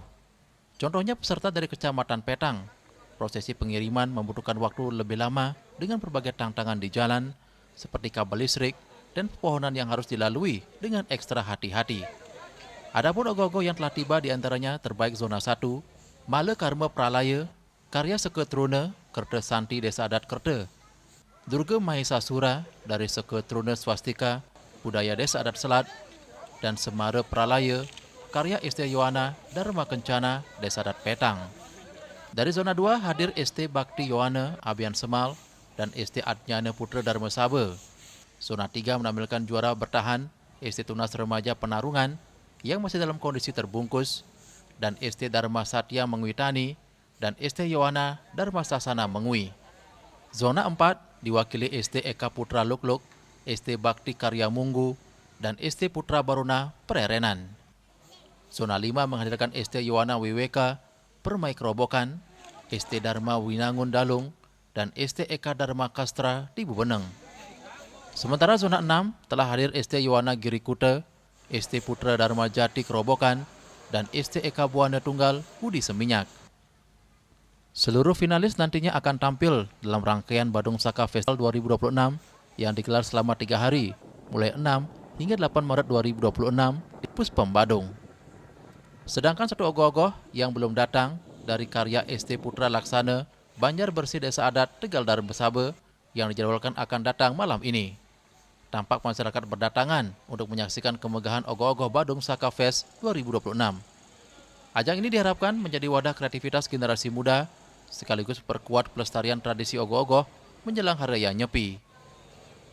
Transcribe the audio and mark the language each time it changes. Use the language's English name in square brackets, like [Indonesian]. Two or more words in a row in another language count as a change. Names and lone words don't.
[Indonesian] Contohnya peserta dari Kecamatan Petang. Prosesi pengiriman membutuhkan waktu lebih lama dengan berbagai tantangan di jalan, seperti kabel listrik dan pepohonan yang harus dilalui dengan ekstra hati-hati. Adapun ogoh-ogoh yang telah tiba diantaranya terbaik zona 1, Male Karma Pralaya, karya Seke Truna, Kerte Santi Desa Adat Kerte, Durga Mahesa Sura dari Seke Truna Swastika, Budaya Desa Adat Selat, dan Semara Pralaya, karya ST Yohana Dharma Kencana Desa Adat Petang. Dari zona 2 hadir ST Bakti Yohana Abian Semal dan ST Adnyana Putra Dharma Sabe. Zona 3 menampilkan juara bertahan ST Tunas Remaja Penarungan yang masih dalam kondisi terbungkus dan ST Dharma Satya Mengwitani dan ST Yohana Dharma Sasana Mengwi. Zona 4 diwakili ST Eka Putra Lukluk, ST Bakti Karya Munggu, dan ST Putra Baruna Pererenan. Zona 5 menghadirkan ST Yohana WWK, Permai Kerobokan, ST Dharma Winangun Dalung, dan ST Eka Dharma Kastra di Bubeneng. Sementara zona 6 telah hadir ST Yohana Girikuta, ST Putra Dharma Jati Kerobokan, dan ST Eka Buana Tunggal Budi Seminyak. Seluruh finalis nantinya akan tampil dalam rangkaian Badung Saka Festival 2026 yang digelar selama 3 hari, mulai 6 hingga 8 Maret 2026 di Puspem Badung. Sedangkan satu ogoh-ogoh yang belum datang dari karya ST Putra Laksana, Banjar Bersih Desa Adat Tegal Dharma Sabe yang dijadwalkan akan datang malam ini. Tampak masyarakat berdatangan untuk menyaksikan kemegahan ogoh-ogoh Badung Saka Fest 2026. Ajang ini diharapkan menjadi wadah kreativitas generasi muda sekaligus perkuat pelestarian tradisi ogoh-ogoh menjelang Hari Raya Nyepi.